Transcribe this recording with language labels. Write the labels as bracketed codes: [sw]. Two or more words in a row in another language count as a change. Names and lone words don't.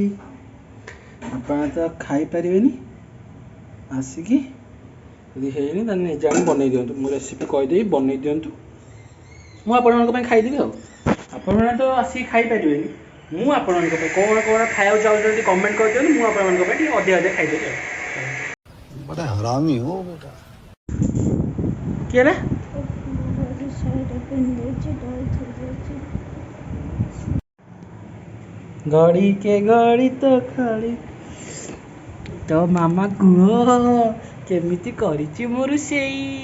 [or] ଆପଣ ତ ଖାଇପାରିବେନି, ଆସିକି ଯଦି ହେଇନି ତାହେଲେ ନିଜେ ଆଣି ବନେଇ ଦିଅନ୍ତୁ। ମୁଁ ରେସିପି କହିଦେବି, ବନେଇ ଦିଅନ୍ତୁ, ମୁଁ ଆପଣଙ୍କ ପାଇଁ ଖାଇଦେବି। ଆଉ ଆପଣମାନେ ତ ଆସିକି ଖାଇପାରିବେନି, ମୁଁ ଆପଣଙ୍କ ପାଇଁ କ'ଣ ଖାଇବାକୁ ଚାହୁଁଛନ୍ତି କମେଣ୍ଟ କରିଦିଅନ୍ତୁ, ମୁଁ ଆପଣଙ୍କ ପାଇଁ ଟିକେ ଅଧିକା ଖାଇଦେବି। ଆଉ [hi] बड़ा हरामी हो बेटा। [or] କିଏ ନା ଗଡ଼ି କେ ଗଡ଼ି ତ ଖାଳି। ତ ମାମା କୁହ କେମିତି କରିଛି ମୋ ରୋଷେଇ?